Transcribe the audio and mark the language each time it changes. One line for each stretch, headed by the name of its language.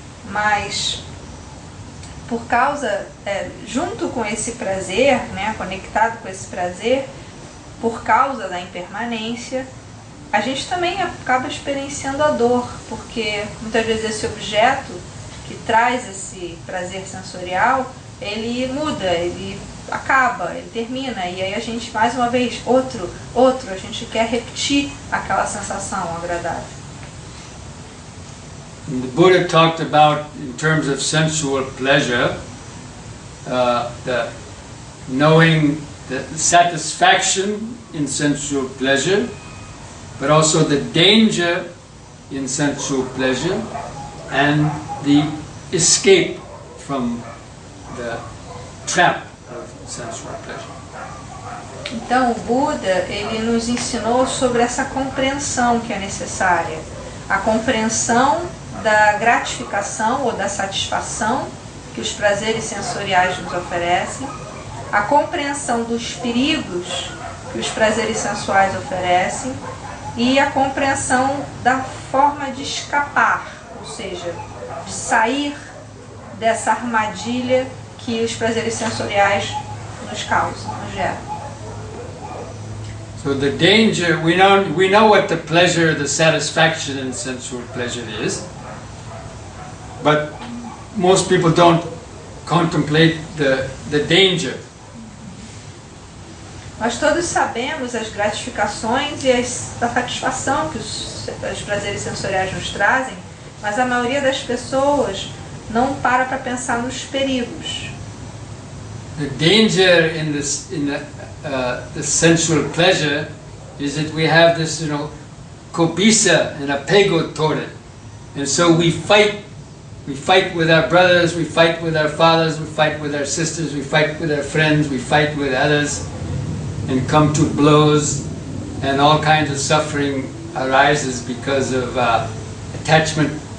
Portuguese: Mas por causa, junto com esse prazer, né, conectado com esse prazer, por causa da impermanência, a gente também acaba experienciando a dor, porque muitas vezes esse objeto que traz esse prazer sensorial, ele muda, ele acaba, ele termina, e aí a gente, mais uma vez, outro, a gente quer repetir aquela sensação agradável.
English: And the Buddha talked about, in terms of sensual pleasure, the knowing the satisfaction in sensual pleasure, but also the danger in sensual pleasure, and the escape from the trap of sensual pleasure.
Portuguese: Então o Buda, ele nos ensinou sobre essa compreensão que é necessária, a compreensão da gratificação ou da satisfação que os prazeres sensoriais nos oferecem, a compreensão dos perigos que os prazeres sensuais oferecem e a compreensão da forma de escapar, ou seja, de sair dessa armadilha que os prazeres sensoriais nos causam, nos geram.
English: So the danger, we know what the pleasure, the satisfaction in sensual pleasure is, but most people don't contemplate the danger.
Portuguese: Nós todos sabemos as gratificações e a satisfação que os prazeres sensoriais nos trazem, mas a maioria das pessoas não para pensar nos perigos.
English: The danger in the sensual pleasure is that we have this, cobiça and apego toward it, and so we fight. We fight with our brothers, we fight with our fathers, we fight with our sisters, we fight with our friends, we fight with others, and come to blows, and all kinds of suffering arises because of attachment.